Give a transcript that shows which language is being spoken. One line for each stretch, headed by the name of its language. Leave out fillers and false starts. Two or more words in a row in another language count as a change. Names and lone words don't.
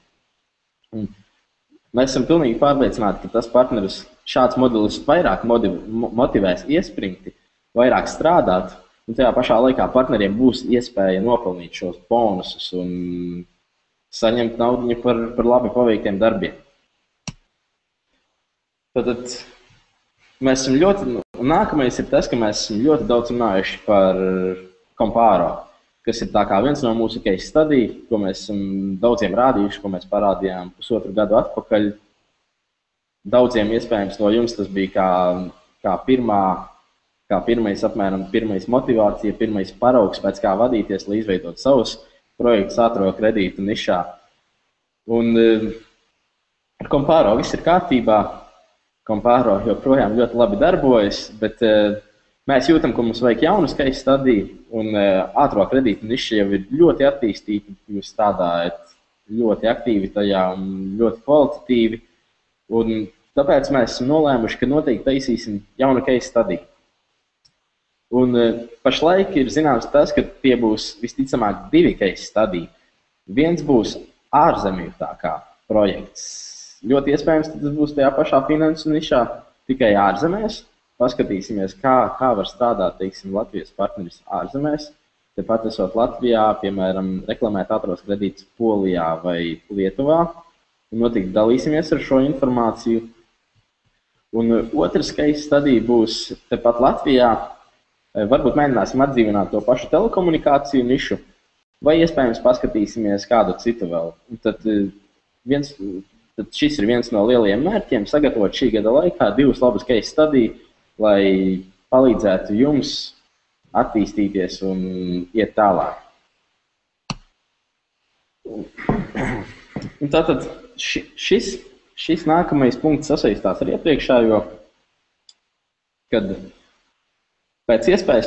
Latvian: Un mēs esam pilnīgi pārliecināti, ka tas partneris šāds modelis vairāk motivēs iespringti, vairāk strādāt Un tajā pašā laikā partneriem būs iespēja nopelnīt šos bonusus un saņemt naudu par labi paveiktiem darbiem. Tad mēs esam nākamais ir tas, ka mēs esam ļoti daudz runājuši par Kompāro, kas ir tā kā viens no mūsu
English: case study,
Latvian: ko mēs esam daudziem rādījuši, ko mēs parādījām 1,5 gadu atpakaļ. Daudziem iespējams no jums tas bija kā pirmais motivācija, pirmais paraugs, pēc kā vadīties, lai izveidot savus projektus ātro kredītu nišā. Un ar Kompāro viss ir kārtībā. Kompāro joprojām ļoti labi darbojas, bet mēs jūtam, ka mums vajag jaunu
English: case study,
Latvian: un ātro kredītu niša jau ir ļoti attīstīta. Jūs strādājat ļoti aktīvi tajā un ļoti kvalitatīvi. Un tāpēc mēs esam nolēmuši, ka noteikti taisīsim jaunu
English: case study.
Latvian: Un pašlaik ir zināms tas, ka tie būs visticamāk 2
English: case study.
Latvian: Viens būs ārzemju projekts. Ļoti iespējams, tas būs tajā pašā finansu nišā, tikai ārzemēs. Paskatīsimies, kā var strādāt, teiksim, Latvijas partneris ārzemēs. Tepat esot Latvijā, piemēram, reklamēt ātros kredītus Polijā vai Lietuvā. Un noteikti dalīsimies ar šo informāciju. Un otrs
English: case study
Latvian: būs tepat Latvijā. Varbūt mēģināsim atdzīvināt to pašu telekomunikāciju nišu, vai iespējams paskatīsimies kādu citu vēl. Un tad šis ir viens no lielajiem mērķiem – sagatavot šī gada laikā 2 labus
English: case study,
Latvian: lai palīdzētu jums attīstīties un iet tālāk. Un tātad šis nākamais punkts sasaistās ar iepriekšējo, kad pēc iespējas